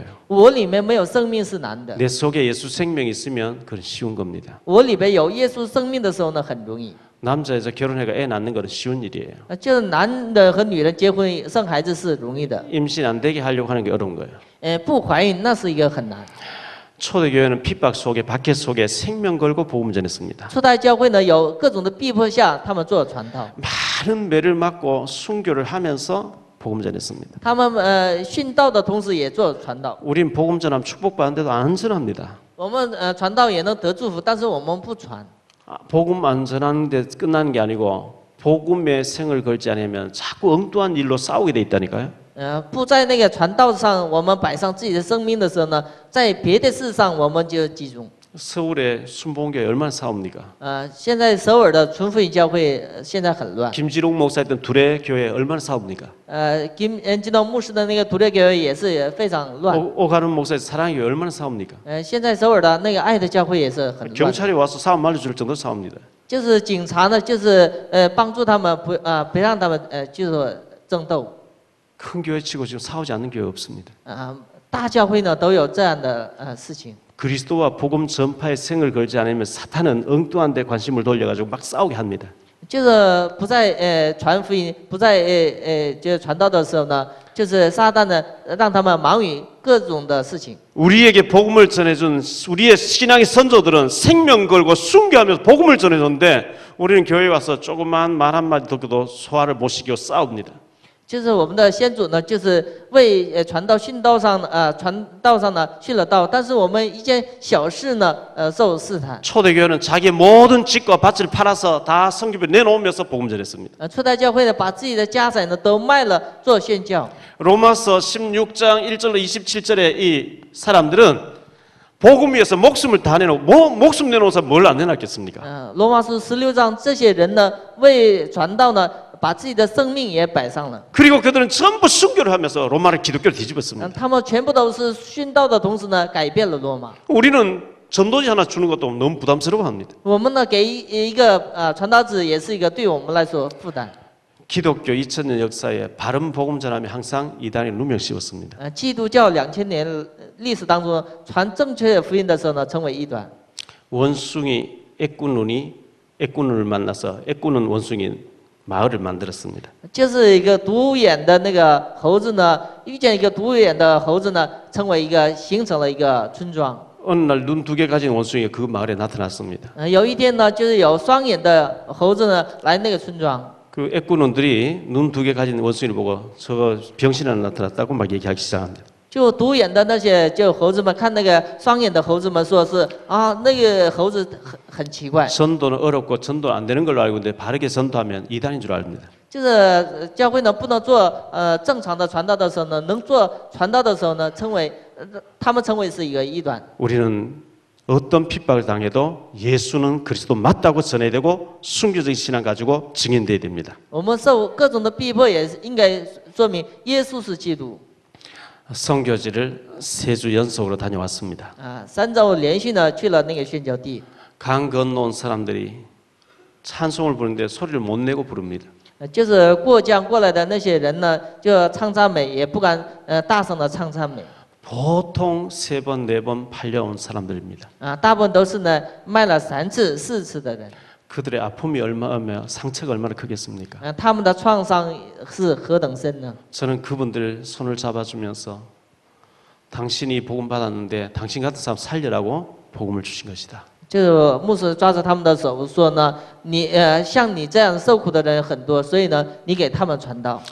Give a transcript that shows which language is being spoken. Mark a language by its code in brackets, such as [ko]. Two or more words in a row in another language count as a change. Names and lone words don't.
[zh] 我里面没有生命是难的， [ko] 내 속에 예수 생명이 있으면 그건 쉬운 겁니다. [zh] 我里边有耶稣生命的时候呢，很容易。 [ko] 남자에서 결혼해가 애 낳는 거는 쉬운 일이에요. [zh] 就是男的和女人结婚生孩子是容易的， [ko] 임신 안 되게 하려고 하는 게 어려운 거예요. [zh] 不怀孕那是一个很难。 [ko] 초대교회는 핍박 속에 박해 속에 생명 걸고 복음 전했습니다. [zh] 初代教会呢有各种的逼迫下，他们做传道， [ko] 많은 매를 맞고 순교를 하면서 복음 전했습니다. [zh] 他们殉道的同时也做传道。 [ko] 우린 복음 전하면 축복받는데도 안 전합니다. [zh] 我们传道也能得祝福，但是我们不传。 [ko] 복음 안 전하는데 끝나는 게 아니고 복음의 생을 걸지 않으면 자꾸 엉뚱한 일로 싸우게 돼 있다니까요. [zh] 不在那个传道上，我们摆上自己的生命的时候呢，在别的事上我们就集中。 [ko] 서울의 순복음교회 얼마나 싸웁니까? [zh] 现在首尔的纯福音教会现在很乱。 [ko] 김지록 목사 했던 두레 교회 얼마나 싸웁니까? [zh] 金道牧师的那个独立教会也是非常乱。 [ko] 오가는 목사의 사랑교회 얼마나 싸웁니까? [zh] 现在首尔的那个爱的教会也是很乱。 [ko] 경찰이 와서 싸움 말려줄 정도로 싸웁니다. [zh] 就是警察呢，就是帮助他们不让他们就是争斗。 [ko] 큰 교회 치고 지금 싸우지 않는 교회 없습니다. [zh] 大教会呢都有这样的事情。 [ko] 그리스도와 복음 전파에 생을 걸지 않으면 사탄은 엉뚱한 데 관심을 돌려가지고 막 싸우게 합니다. [zh] 就是不在传福音，不在就是传道的时候呢，就是撒旦呢让他们忙于各种的事情。 [ko] 우리에게 복음을 전해준 우리의 신앙의 선조들은 생명 걸고 순교하면서 복음을 전해줬는데 우리는 교회에 와서 조그만 말 한마디 듣고도 소화를 못 시키고 싸웁니다. [zh] 就是我们的先祖呢，就是为传道殉道上呢殉了道，但是我们一件小事呢受试探。 [ko] 초대교회는 자기 모든 집과 밭을 팔아서 다 성교비 내놓으면서 복음 전했습니다. [zh] 初代教会呢把自己的家产呢都卖了做宣教。 [ko] 로마서 16장 1절로 27절에 이 사람들은 복음 위해서 목숨을 다 내놓고 목숨 내놓아서 뭘 안 내놨겠습니까? [zh] 罗马书16章，这些人呢为传道呢把自己的生命也摆上了。 [ko] 그리고 그들은 전부 순교를 하면서 로마를 기독교로 뒤집었습니다. [zh] 他们全部都是殉道的同时呢改变了罗马。 [ko] 우리는 전도지 하나 주는 것도 너무 부담스러워합니다. [zh] 我们呢给一个传道子也是一个对我们来说负担。 [ko] 기독교 2000년 역사에 바른 복음 전함이 항상 이단이 누명 씌웠습니다. [zh] 基督教2000年历史当中传正确的福音的时候呢，成为异端。 [ko] 원숭이 애꾸눈을 만나서 애꾸는 원숭이 마을을 만들었습니다. [zh] 就是一个独眼的那个猴子呢，遇见一个独眼的猴子呢，形成了一个村庄。 [ko] 어느 날 눈 두 개 가진 원숭이가 그 마을에 나타났습니다. [zh] 有一天呢，就是有双眼的猴子呢来那个村庄。 [ko] 그 애꾸눈들이 눈 두 개 가진 원숭이를 보고 저거 병신 하나 나타났다고 막 얘기하기 시작합니다. [zh] 就独眼的那些就猴子们看那个双眼的猴子们说是啊，那个猴子很奇怪， [ko] 전도는 어렵고 전도 안 되는 걸로 알고 있는데 바르게 전도하면 이단인 줄 압니다. [zh] 就是教会呢不能做正常的传道的时候呢，能做传道的时候呢，他们称为是一个异端。 [ko] 우리는 어떤 핍박을 당해도 예수는 그리스도 맞다고 전해야 되고 순교적인 신앙 가지고 증인돼야 됩니다. [zh] 我们受各种的逼迫，也是应该说明耶稣是基督。 [ko] 선교지를 3주 연속으로 다녀왔습니다. [zh] 啊，3周连续呢去了那个宣教地， [ko] 강 건너온 사람들이 찬송을 부르는데 소리를 못 내고 부릅니다. [zh] 就是过江过来的那些人呢，就唱赞美也不敢大声的唱赞美。 [ko] 보통 3번, 4번 팔려온 사람들입니다. [zh] 啊，大部分都是呢卖了3次、4次的人。 [ko] 그들의 아픔이 얼마나 상처가 얼마나 크겠습니까? [zh] 他们的创伤是何等深呢？ [ko] 저는 그분들 손을 잡아주면서 당신이 복음 받았는데 당신 같은 사람 살려라고 복음을 주신 것이다. [zh] 就牧师抓着他们的手说呢，像你这样受苦的人很多，所以呢，你给他们传道。